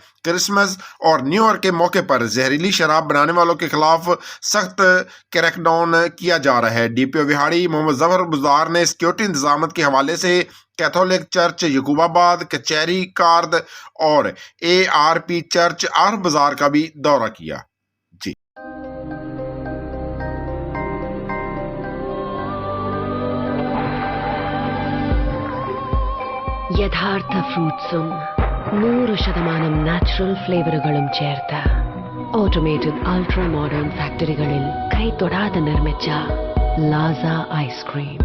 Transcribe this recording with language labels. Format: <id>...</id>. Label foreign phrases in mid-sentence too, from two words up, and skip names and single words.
<ur>کرسمس اور</ur> <en>New Year</en> <ur>کے موقع پر زہریلی شراب بنانے والوں کے خلاف سخت</ur> <en>crackdown</en> <ur>کیا جا رہا ہے۔ ڈی پی او وہاڑی محمد ظفر بزدار نے سیکیورٹی انتظامات کے حوالے سے کیتھولک چرچ یعقوب آباد، کچہری کارد اور اے آر پی چرچ عرب بازار کا بھی دورہ کیا۔ جی</ur> <ml>യഥാർത്ഥ ഫ്രൂട്ട്സും 100%</ml> <en>natural flavours</en> <ml>ചേർത്ത്</ml> <en>automated ultra modern</en> <ml>ഫാക്ടറികളിൽ കൈതൊടാതെ നിർമ്മിച്ച ലാസ ഐസ്ക്രീം.</ml>